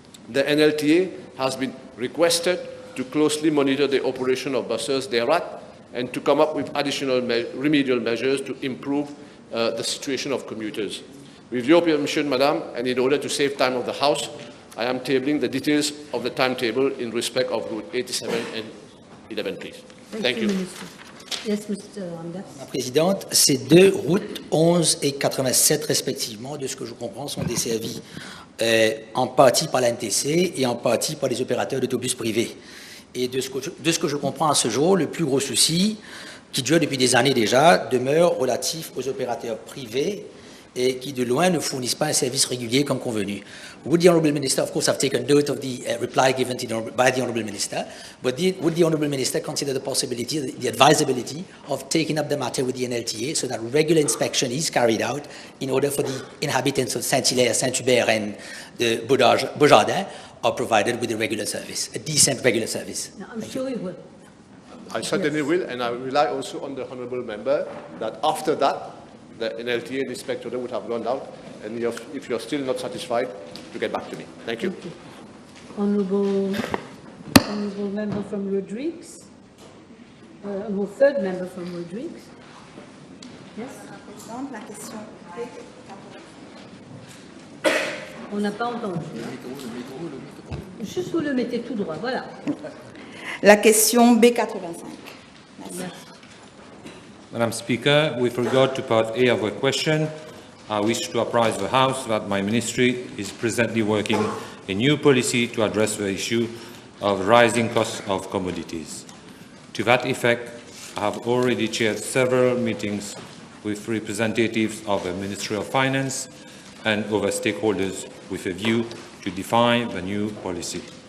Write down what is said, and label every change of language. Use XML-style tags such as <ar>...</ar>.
<en>The NLTA has been requested to closely monitor the operation of buses thereat and to come up with additional remedial measures to improve the situation of commuters. With your permission, Madam, and in order to save time of the House, I am tabling the details of the timetable in respect of Route 87 and 11, please. Thank you. Minister. Yes, Mr. Anders.</en> <fr>Madame la Présidente, ces 2 routes, 11 et 87 respectivement, de ce que je comprends, sont desservies en partie par la NTC et en partie par les opérateurs d'autobus privés. Et de ce que je comprends à ce jour, le plus gros souci, qui dure depuis des années déjà, demeure relatif aux opérateurs privés et qui de loin ne fournissent pas un service régulier comme convenu.</fr> <en>Would the Honourable Minister, of course I've taken note of the reply given by the Honourable Minister, but would the Honourable Minister consider the possibility, the advisability of taking up the matter with the NLTA so that regular inspection is carried out in order for the inhabitants of Saint-Hilaire, Saint-Hubert and the Beaujardin are provided with a regular service, a decent regular service? No, I'm sure you will. I certainly will, and I rely also on the honourable member that after that, the NLTA and inspector would have gone out, and if you're still not satisfied, to get back to me. Thank you. Honourable member from Rodrigues. Honourable third member from Rodrigues. Yes.</en> <fr>La question. On n'a pas entendu. Juste vous le mettez tout droit, voilà. La question B85. Merci.</fr> <en>Madam Speaker, with regard to part A of the question, I wish to apprise the House that my ministry is presently working a new policy to address the issue of rising costs of commodities. To that effect, I have already chaired several meetings with representatives of the Ministry of Finance and other stakeholders with a view to define the new policy.</en>